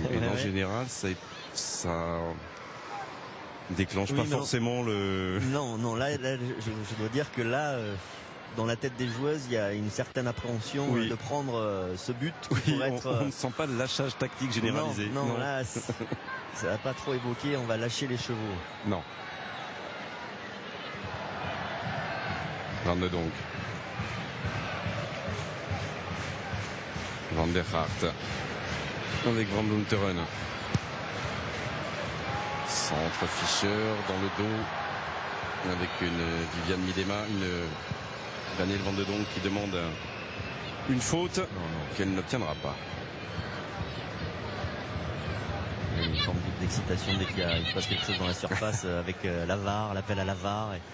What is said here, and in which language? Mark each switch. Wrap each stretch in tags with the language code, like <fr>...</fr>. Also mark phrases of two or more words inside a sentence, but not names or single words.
<fr>Et en général ça déclenche pas forcément le... Non, là je dois dire que là dans la tête des joueuses, il y a une certaine appréhension de prendre ce but. Oui, on ne sent pas le lâchage tactique généralisé. Non. Là, ça n'a pas trop évoqué, on va lâcher les chevaux. Non. Van de Donk. Van der Hart. Avec Van Lunteren. Centre Fischer dans le dos. Avec une Viviane Midema, une Daniel Van de Donk qui demande une faute qu'elle n'obtiendra pas. Il y a une forme d'excitation dès qu'il se passe quelque chose dans la surface avec la VAR, l'appel à la VAR.</fr>